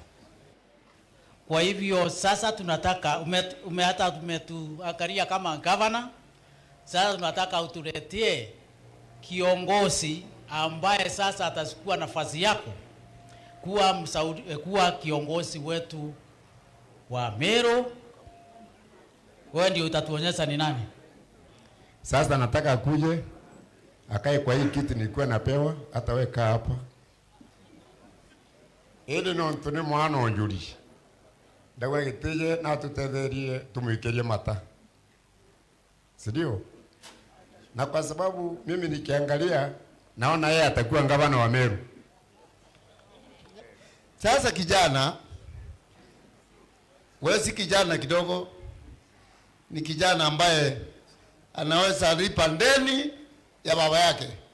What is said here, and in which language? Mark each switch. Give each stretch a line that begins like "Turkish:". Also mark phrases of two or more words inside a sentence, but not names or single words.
Swahili: Kwa hivyo sasa tunataka umetuangalia kama governor, sasa tunataka utuletee kiongozi ambaye sasa atachukua nafasi yako kuwa kiongozi wetu wa Meru Wewe ndio utatuonyesha ni nani. Sasa nataka akuje akae kwa hii kiti nilikuwa napewa, hata wewe kaa hapa.
Meru: Ili no ntune mwana onjuri. Ndawe gitije na tutetherie tumuikerie mata.
Swahili: Sidio? Na kwa sababu mimi nikiangalia naona yeye atakuwa gavana wa Meru. Sasa kijana, wewe si kijana kidogo, ni kijana ambaye anaweza lipa ndeni ya baba yake.